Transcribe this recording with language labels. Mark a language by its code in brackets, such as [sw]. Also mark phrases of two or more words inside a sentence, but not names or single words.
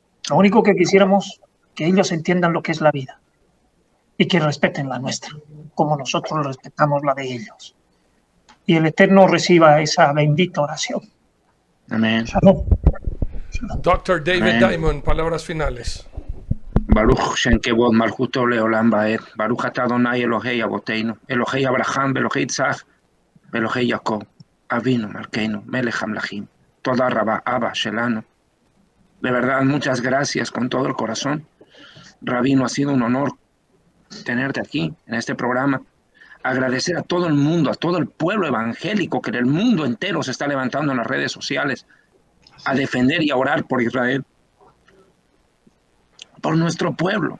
[es] Lo único que quisiéramos que ellos entiendan lo que es la vida. y que respeten la nuestra, como nosotros respetamos la de ellos. Y el Eterno reciba esa bendita oración. Amén. Shalom. Dr. David Amén. Diamond, palabras finales. [he] ברוך שם כבוד מלכותו לעולם ועד. ברוך אתה אדוני אלוהי אבותינו. אלוהי אברהם, אלוהי יצחק, אלוהי יעקב. אבינו מלכנו, מלך המלכים. תודה רבה אבא שלנו. [es] De verdad, muchas gracias con todo el corazón. Rabino, ha sido un honor tenerte aquí en este programa. Agradecer a todo el mundo, a todo el pueblo evangélico que en el mundo entero se está levantando en las redes sociales a defender y a orar por Israel, por nuestro pueblo.